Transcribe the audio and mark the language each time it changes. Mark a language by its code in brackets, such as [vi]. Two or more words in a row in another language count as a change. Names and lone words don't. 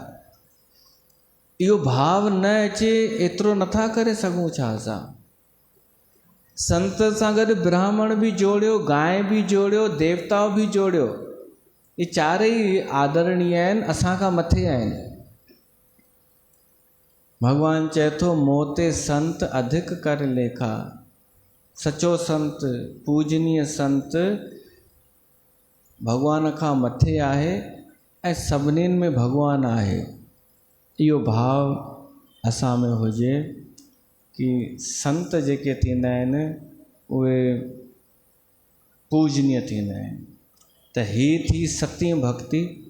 [sd] इहो भाव न अचे, एतिरो नथा करे सघूं छा असां? संत सां गॾु ब्राह्मण बि जोड़ियो, गांइ बि जोड़ियो, देवता बि जोड़ियो। ये चारई आदरणीय आहिनि, असांखां मथे आहिनि। भगवान चए थो, [awa] मोते संत अधिक कर लेखा। [sd] सचो संत पूजनीय संत भगवान खां मथे आहे ऐं सभिनीनि में भगवान आहे। इहो भाव असां में हुजे कि संत जेके थींदा आहिनि उहे पूजनीय थींदा आहिनि। त हीअ थी सतीं भक्ति।